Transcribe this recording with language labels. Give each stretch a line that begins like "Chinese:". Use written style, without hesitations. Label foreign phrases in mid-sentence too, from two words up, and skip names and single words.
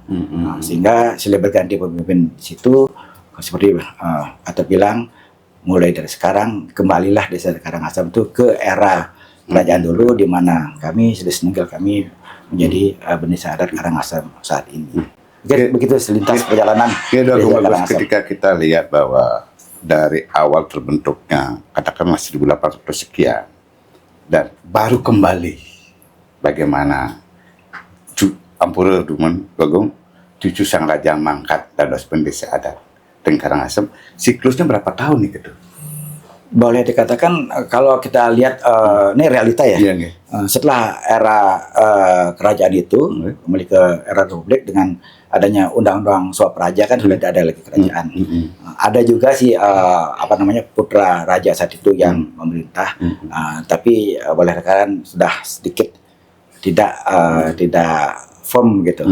Indonesian: Sehingga silih berganti pemimpin di situ seperti atau bilang mulai dari sekarang kembalilah Desa Karangasem itu ke era kerajaan dulu, di mana kami sudah seninggal kami menjadi Desa Adat Karangasem saat ini. Begitu selintas perjalanan. Ketika kita lihat bahwa dari awal terbentuknya katakanlah 1800 sekian dan baru kembali bagaimana Ampura Dumen Bagong cucu sang raja mangkat dados pendesa adat teng Karangasem, siklusnya berapa tahun nih gitu? Boleh dikatakan kalau kita lihat ini realita ya. Setelah era kerajaan itu kembali ke era Republik dengan adanya undang-undang suap raja kan sudah tidak ada lagi kerajaan. Ada juga sih putra raja saat itu yang memerintah, tapi boleh dikatakan sudah sedikit tidak firm gitu.